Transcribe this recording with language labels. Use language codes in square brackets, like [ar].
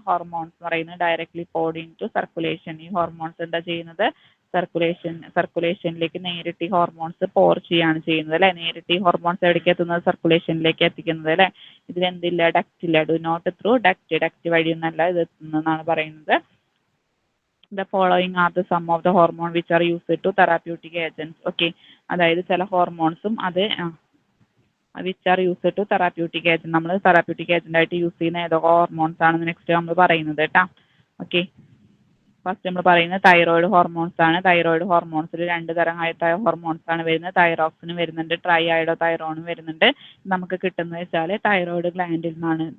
[ml] Hormones എന്ന് പറയുന്നത് [en] Directly poured to circulation. [ml] ഈ ഹോർമോൺസ് എന്താ ചെയ്യുന്നത്? സർക്കുലേഷനിലേക്ക് നേരിട്ട് ഈ ഹോർമോൺസ് പോർ ചെയ്യാണ് ചെയ്യുന്നത് അല്ലെ. നേരിട്ട് ഈ ഹോർമോൺസ് എവിടേക്ക് എത്തുന്നത്? സർക്കുലേഷനിലേക്ക് എത്തിക്കുന്നത് അല്ലെ. ഇതിലെന്തില്ല? ഡക്റ്റ് ഇല്ല. [en] do not through duct [ml] വഴിയൊന്നല്ല ഇത് എത്തുന്നതെന്നാണ് പറയുന്നത്. [en] The following are the some of the hormone which are used to therapeutic agents. [ml] Okay, അതായത് ചില ഹോർമോൺസും അത് [en] which are used to therapeutic agent. [ml] നമ്മൾ തെറാപ്യൂട്ടിക് ഏജന്റ് ആയിട്ട് യൂസ് ചെയ്യുന്ന ഏതൊക്കെ ഹോർമോൺസ് ആണെന്ന് നെക്സ്റ്റ് നമ്മൾ പറയുന്നത് കേട്ടാ. ഓക്കെ, ഫസ്റ്റ് നമ്മൾ പറയുന്നത് തൈറോയിഡ് ഹോർമോൺസ് ആണ്. തൈറോയിഡ് ഹോർമോൺസിൽ 2 തരമായിട്ട് ഹോർമോൺസ് ആണ് വരുന്നത്. തൈറോക്സിനും വരുന്നുണ്ട്, ട്രൈ അയഡോ തൈറോണും വരുന്നുണ്ട്. നമുക്ക് കിട്ടുന്നത് വെച്ചാൽ തൈറോയിഡ് ഗ്ലാൻഡിൽ നിന്നാണ്.